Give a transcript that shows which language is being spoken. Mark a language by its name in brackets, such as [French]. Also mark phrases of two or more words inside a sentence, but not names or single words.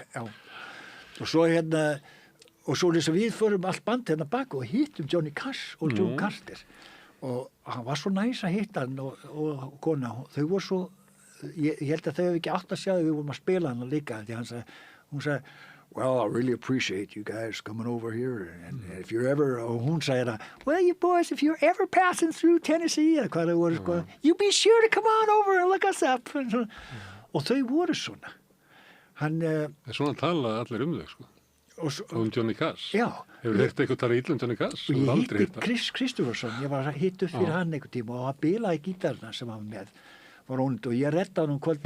[Icelandic] Já. Og svo og svo þess að við förum allt band bak og hittum Johnny Cash og June Carter. Og hann var svo næs að hitta hann og kona. Þau voru svo... Ég held að þau hefði ekki átt að sjá að við vorum að spila hann líka. Því hún sagði, [English] well, I really appreciate you guys coming over here. And if you're ever... [Icelandic] Og hún sagði [English] well, you boys, if you're ever passing through Tennessee, [Icelandic] eða hvað þau voru, sko, [English] you be sure to come on over and look us up. [Icelandic] Og þau voru svona. Svona tala allir þau, sko. Og Johnny Cash. Já. Hefur heyrt eitthvað tala illa Johnny Cash? Og ég hitti Chris Kristofferson, ég var hitt upp fyrir hann einhvern tíma og hann bilaði gítarna sem hann með var ónund og ég reddaði hann kvöld.